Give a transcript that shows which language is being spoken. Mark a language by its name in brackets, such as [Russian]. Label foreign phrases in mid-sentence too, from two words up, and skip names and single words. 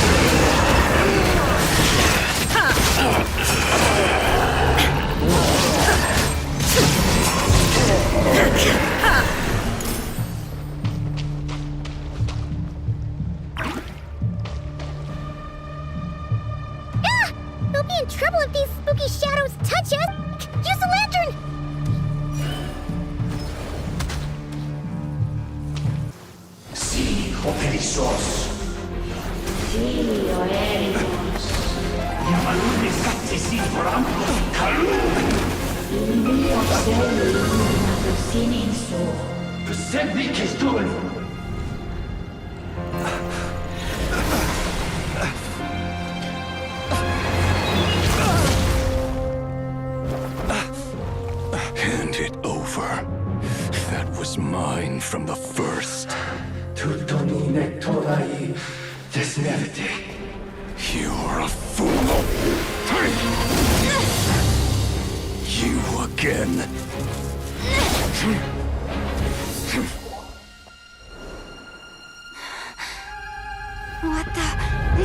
[English] We'll be in trouble if these spooky shadows touch us! Use the lantern! Si operissos. Si oerimos. Yamalun saccessit voramco calum. In mio celum sininso. Persebic est duen. Hand it over. That was mine from the first. Tutoni nectorai desmerte. You're a fool. You again. What the?